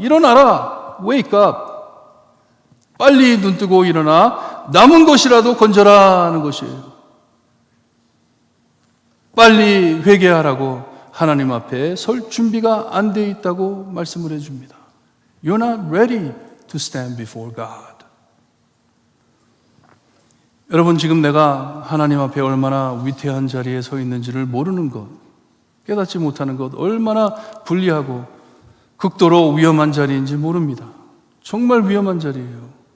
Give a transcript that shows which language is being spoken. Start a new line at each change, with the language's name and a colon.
Korean: 일어나라.
English: wake up.
Korean: 빨리 눈 뜨고 일어나 남은 것이라도 건져라 하는 것이에요. 빨리 회개하라고 하나님 앞에 설 준비가 안 돼 있다고 말씀을 해줍니다.
English: You're not ready to stand before God.
Korean: 여러분, 지금 내가 하나님 앞에 얼마나 위태한 자리에 서 있는지를 모르는 것, 깨닫지 못하는 것, 얼마나 불리하고 극도로 위험한 자리인지 모릅니다. 정말 위험한 자리예요.